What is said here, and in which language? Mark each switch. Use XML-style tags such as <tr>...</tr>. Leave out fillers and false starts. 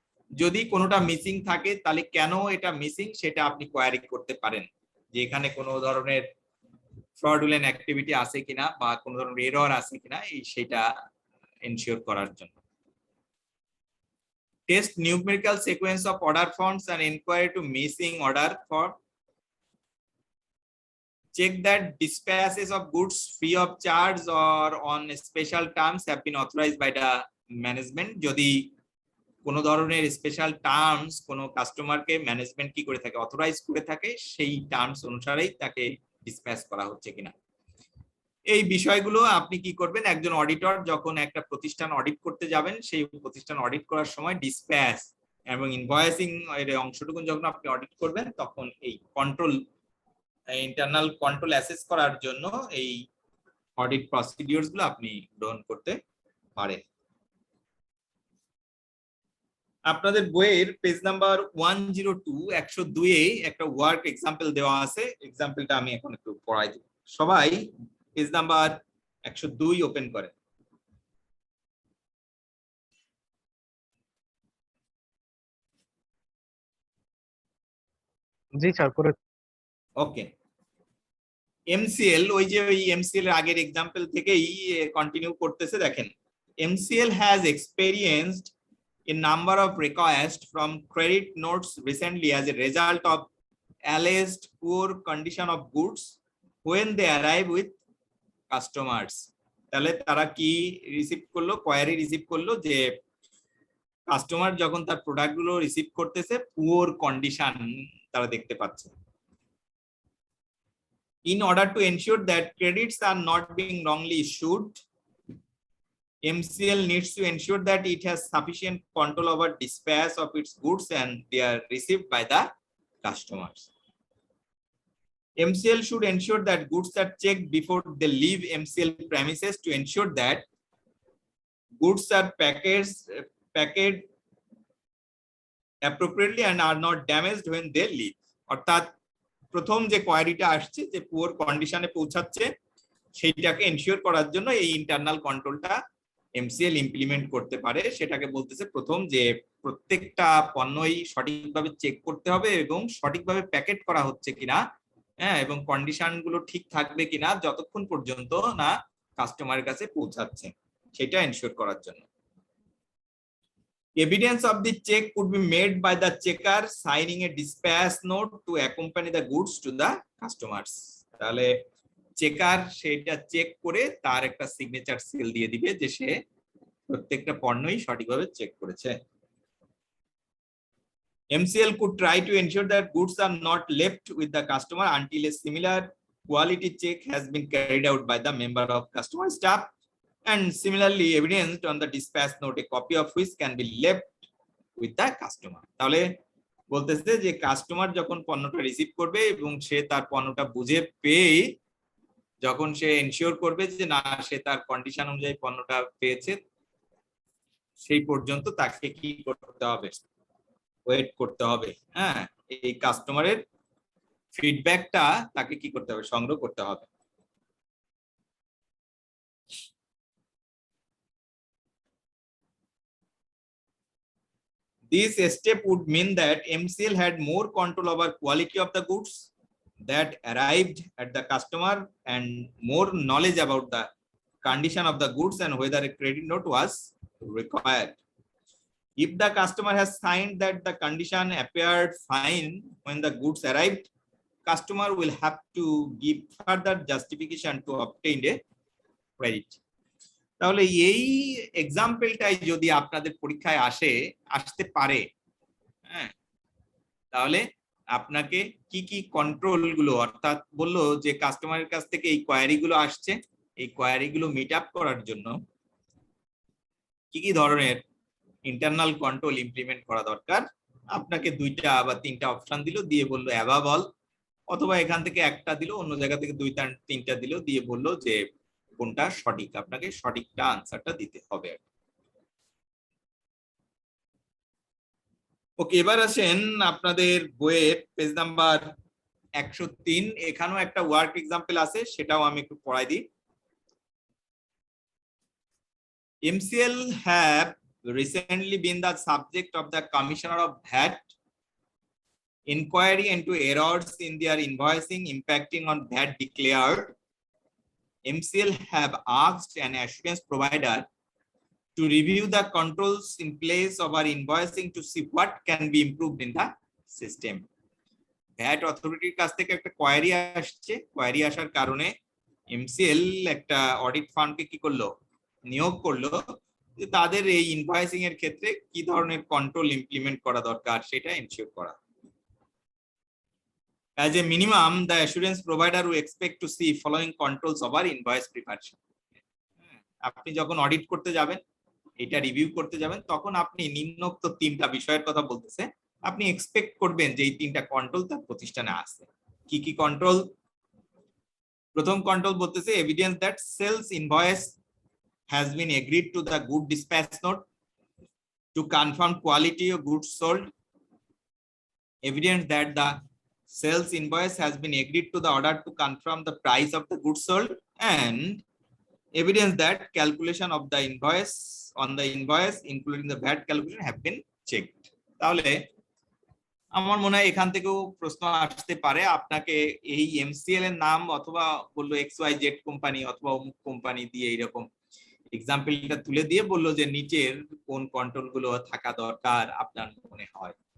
<bn>যদি কোনোটা মিসিং থাকে তাহলে কেন এটা মিসিং সেটা আপনি কোয়ারি করতে পারেন, যে এখানে কোনো ধরনের ফ্রডুলেন্ট অ্যাক্টিভিটি আছে কিনা বা কোনো ধরনের এরর আছে কিনা, এই সেটা এনশিওর করার জন্য।</bn> <en>Test numerical sequence of order forms and inquiry to missing order form. Check that dispatches of goods free of charge or on special terms have been authorized by the management.</en> <bn>যদি কোনো ধরনের special terms কোনো কাস্টমারকে management কি করে থাকে, authorize করে থাকে, সেই টার্মস অনুসারেই তাকে ডিসপ্যাচ করা হচ্ছে কিনা। এই বিষয়গুলো আপনি কি করবেন, একজন অডিটর যখন একটা প্রতিষ্ঠান অডিট করতে যাবেন, সেই প্রতিষ্ঠান অডিট করার সময় ডিসপ্যাচ এবং ইনভয়েসিং এর অংশটুকু যখন আপনি অডিট করবেন, তখন এই কন্ট্রোল ইন্টারনাল কন্ট্রোল অ্যাসেস করার জন্য এই অডিট প্রসিডিউরস গুলো আপনি গ্রহণ করতে পারেন। আপনাদের বইয়ের পেজ নাম্বার 102 102 এ একটা ওয়ার্ক এক্সাম্পল দেওয়া আছে। এক্সাম্পলটা আমি এখন একটু পড়াই দেব। সবাই পেজ নাম্বার 102 ওপেন করেন। জি স্যার করে। ওকে, এমসিএল, ওই যে ওই এমসিএল এর আগের এক্সাম্পল থেকেই কন্টিনিউ করতেছে। দেখেন,</bn> <en>MCL has experienced a number of requests from credit notes recently as a result of alleged poor condition of goods when they arrive with customers.</en> <bn>তাহলে তারা কি রিসিভ করলো, কোয়ারি রিসিভ করলো যে কাস্টমার যখন তার প্রোডাক্ট গুলো রিসিভ করতেছে পুয়ার কন্ডিশন তারা দেখতে পাচ্ছে।</bn> <en>In order to ensure that credits are not being wrongly issued, MCL needs to ensure that it has sufficient control over dispatch of its goods and they are received by the customers. MCL should ensure that goods are checked before they leave MCL premises to ensure that goods are packaged appropriately and are not damaged when they leave.</en> <bn>অর্থাৎ প্রথম যে কোয়ারিটা আসছে যে poor কন্ডিশনে পৌঁছাচ্ছে, সেইটাকে ensure করার জন্য এই ইন্টারনাল কন্ট্রোলটা এমসিএল ইমপ্লিমেন্ট করতে পারে। সেটাকে বলতেছে প্রথম যে প্রত্যেকটা পণ্যই সঠিকভাবে চেক করতে হবে এবং সঠিকভাবে প্যাকেট করা হচ্ছে কিনা, হ্যাঁ, এবং কন্ডিশন গুলো ঠিক থাকবে কিনা যতক্ষণ পর্যন্ত না কাস্টমারের কাছে পৌঁছাচ্ছে, সেটা এনশিওর করার জন্য।</bn> <en>Evidence of the check could be made by the checker signing a dispatch note to accompany the goods to the customers.</en> <bn>তাহলে চেকার সেটা চেক করে তার একটা সিগনেচার সিল দিয়ে দিবে যে সে প্রত্যেকটা পণ্যই সঠিকভাবে চেক করেছে।</bn> <en>MCL could try to ensure that goods are not left with the customer until a similar quality check has been carried out by the member of customer staff and similarly evidenced on the dispatch note, a copy of which can be left with the customer.</en> <bn>তাহলে বলতেছে যে customer যখন পণ্যটা receive করবে এবং সে তার পণ্যটা বুঝে পেয়ে যখন সে এনশিওর করবে যে না সে তার কন্ডিশন অনুযায়ী পণ্যটা পেয়েছে, সেই পর্যন্ত তাকে কি করতে হবে, ওয়েট করতে হবে। হ্যাঁ, এই কাস্টমারের ফিডব্যাকটা তাকে কি করতে হবে, সংগ্রহ করতে হবে।</bn> <en>This step would mean that MCL had more control over quality of the goods that arrived at the customer and more knowledge about the condition of the goods and whether a credit note was required. If the customer has signed that the condition appeared fine when the goods arrived, customer will have to give further justification to obtain a credit.</en> <bn>তাহলে এই এক্সাম্পলটাই যদি আপনাদের পরীক্ষায় আসতে পারে, হ্যাঁ, তাহলে আপনাকে কি কি কন্ট্রোল গুলো, অর্থাৎ বললো যে কাস্টমারের কাছ থেকে এই কোয়ারি গুলো আসছে, এই কোয়ারি গুলো মিট আপ করার জন্য কি কি ধরনের ইন্টারনাল কন্ট্রোল ইমপ্লিমেন্ট করা দরকার, আপনাকে 2টা বা 3টা অপশন দিল, দিয়ে বললো অ্যাবাভ অল, অথবা এখান থেকে একটা দিল, অন্য জায়গা থেকে 2টা 3টা দিল, দিয়ে বললো যে কোনটা সঠিক, আপনাকে সঠিকটা আনসারটা দিতে হবে। ওকে, এবার আসেন আপনাদের বইয়ের পেজ নাম্বার 103, এখানেও একটা ওয়ার্ক এক্সাম্পল আছে, সেটাও আমি একটু পড়াই দিই।</bn> <en>MCL have recently been the subject of the Commissioner of VAT inquiry into errors in their invoicing impacting on VAT declared. MCL have asked an assurance provider to review the controls in place of our invoicing to see what can be improved in the system.</en> <bn>VAT authority কাছ থেকে একটা query আসছে, query আসার কারণে MCL একটা audit ফার্মকে কি করলো, নিয়োগ করলো, যে তাদের এই ইনভয়েসিং এর ক্ষেত্রে কি ধরনের কন্ট্রোল ইমপ্লিমেন্ট করা দরকার সেটা এনশিওর করা।</bn> <en>As a minimum, the assurance provider will expect to see following controls of our invoice preparation.</en> <bn>আপনি যখন অডিট করতে যাবেন, এটা রিভিউ করতে যাবেন, তখন আপনি নিম্নোক্ত 3টা বিষয়ের কথা বলতেছে, আপনি এক্সপেক্ট করবেন যে এই 3টা কন্ট্রোল তার প্রতিষ্ঠানে আছে। কি কি কন্ট্রোল? প্রথম কন্ট্রোল বলতেছে</bn> <en>Evidence that sales invoice has been agreed to the good dispatch note to confirm quality of goods sold. Evidence that the sales invoice has been agreed to the order to confirm the price of the goods sold, and evidence that calculation of the invoice on the invoice including the VAT calculation have been checked.</en> <bn>তাহলে আমার মনে হয় এখান থেকেও প্রশ্ন আসতে পারে, আপনাকে এই MCL এর নাম অথবা বললো XYZ কোম্পানি অথবা অমুক কোম্পানি দিয়ে এইরকম এক্সাম্পলটা তুলে দিয়ে বললো যে নিচের কোন কন্ট্রোল গুলো থাকা দরকার আপনার মনে হয়।</bn>